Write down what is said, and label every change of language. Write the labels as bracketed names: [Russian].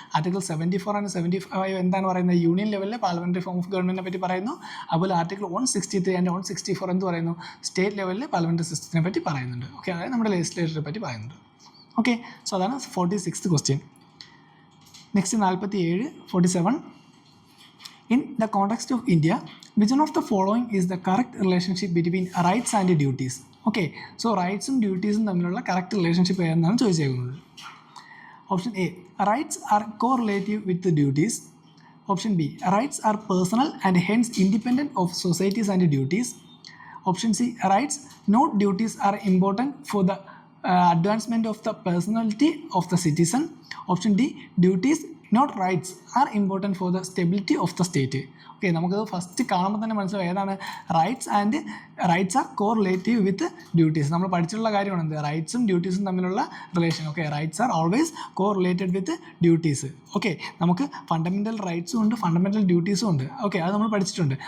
[Malayalam] Article 74 and 75 എന്താണ് പറയുന്നത്, union ലെവലിലെ parliamentary form of ഗവൺമെൻറ്റിനെ പറ്റി പറയുന്നു. അതുപോലെ ആർട്ടിക്കിൾ 163 ആൻഡ് 164 എന്ത് പറയുന്നു, സ്റ്റേറ്റ് ലെവലിലെ പാർലമെൻ്ററി സിസ്റ്റത്തിനെ പറ്റി പറയുന്നുണ്ട്. ഓക്കെ, അതായത് നമ്മുടെ ലെജിസ്ലേച്ചറെ പറ്റി പറയുന്നുണ്ട്. ഓക്കെ, സോ അതാണ് 46th question. [English] Next 47 47. In the context of India, which one of the following is the correct relationship between rights and duties? Okay, so rights and duties തമ്മിലുള്ള correct relationship [Malayalam] ഏതെന്നാണ് ചോദിച്ചേക്കുന്നത്. [English] Option A, rights are correlative with the duties. Option B, rights are personal and hence independent of societies and duties. Option C, rights not duties are important for the advancement of the personality of the citizen. Option D, duties not rights are important for the stability of the state. [Malayalam] Okay, നമുക്കത് first കാണുമ്പോൾ തന്നെ മനസ്സിലാവും ഏതാണ് [English] Rights are correlative with duties. [Malayalam] നമ്മൾ പഠിച്ചിട്ടുള്ള കാര്യമാണ് എന്ത്, റൈറ്റ്സും ഡ്യൂട്ടീസും തമ്മിലുള്ള relation. Okay, [English] Rights are always correlated with duties. [Malayalam] Okay, നമുക്ക് ഫണ്ടമെൻ്റൽ റൈറ്റ്സും ഉണ്ട്, ഫണ്ടമെൻ്റൽ ഡ്യൂട്ടീസും ഉണ്ട്. ഓക്കെ, അത് നമ്മൾ പഠിച്ചിട്ടുണ്ട്.